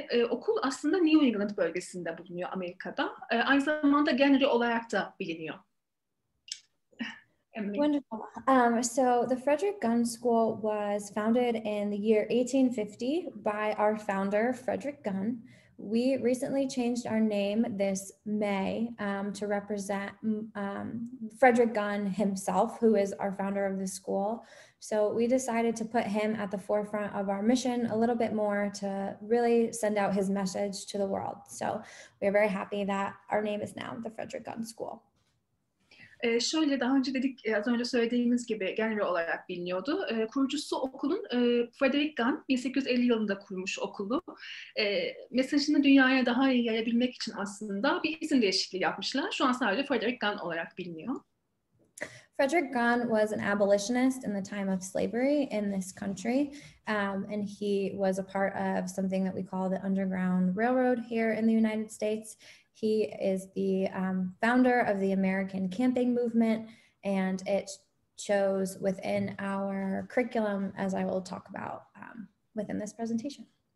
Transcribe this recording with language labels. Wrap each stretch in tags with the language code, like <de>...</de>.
<tr>Okul aslında New England bölgesinde bulunuyor Amerika'da. Aynı zamanda Gunnery olarak da biliniyor. Wonderful.</tr> <en>So the Frederick Gunn School was founded in the year 1850 by our founder, Frederick Gunn. We recently changed our name this May to represent Frederick Gunn himself, who is our founder of the school. So we decided to put him at the forefront of our mission a little bit more to really send out his message to the world. So we're very happy that our name is now the Frederick Gunn School.</en> <tr>Şöyle daha önce dedik, az önce söylediğimiz gibi Gunnery olarak biliniyordu. Kurucusu okulun Frederick Gunn 1850 yılında kurmuş okulu. Mesajını dünyaya daha iyi yayabilmek için aslında bir isim değişikliği yapmışlar. Şu an sadece Frederick Gunn olarak biliniyor.</tr> <en>Frederick Gunn was an abolitionist in the time of slavery in this country, and he was a part of something that we call the Underground Railroad here in the United States. He is the founder of the American camping movement, and it shows within our curriculum, as I will talk about within this presentation.</en>